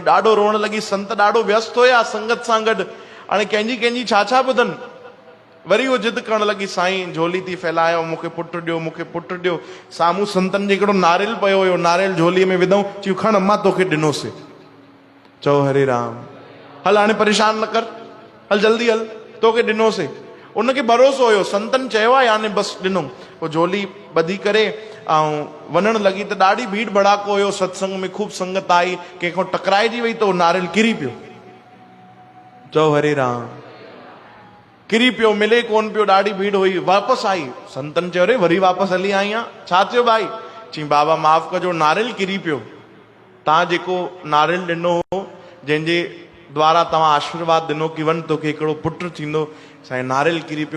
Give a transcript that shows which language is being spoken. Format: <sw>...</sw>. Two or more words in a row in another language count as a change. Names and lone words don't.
<sd>ॾाढो रोअण लॻी। संत ॾाढो व्यस्त हुया संगत सां गॾु, हाणे कंहिंजी छा ॿुधनि। वरी उहो जिद करण लॻी, साईं झोली थी फैलायो, मूंखे पुटु ॾियो, मूंखे पुटु ॾियो। साम्हूं संतनि जे हिकिड़ो नारियल पियो हुयो, नारियल झोलीअ में विधऊं। चयूं खण अम्मा तोखे ॾिनोसीं। चओ हरे राम। हल हाणे परेशान न कर, हल जल्दी हल, तोखे ॾिनोसीं। उनखे भरोसो हुयो, संतनि चयो आहे याने बसि ॾिनो। पोइ झोली ॿधी करे ऐं वञण लॻी त ॾाढी भीड़ भड़ाको हुयो सत्संग में, खूब संगत आई। कंहिंखां टकराइजी वई त उहो नारियल किरी पियो। चओ हरे राम। किरी पियो, मिले कोन पियो, ॾाढी भीड़ हुई। वापसि आई, संतनि चयो रे वरी वापसि हली आई आहे, छा थियो भाई? चई बाबा माफ़ कजो, नारियल किरी पियो। तव्हां जेको नारियल ॾिनो हो, जंहिंजे द्वारा तव्हां आशीर्वाद ॾिनो कि वञ तोखे हिकिड़ो पुटु थींदो, साईं नारियल किरी पियो।</sd>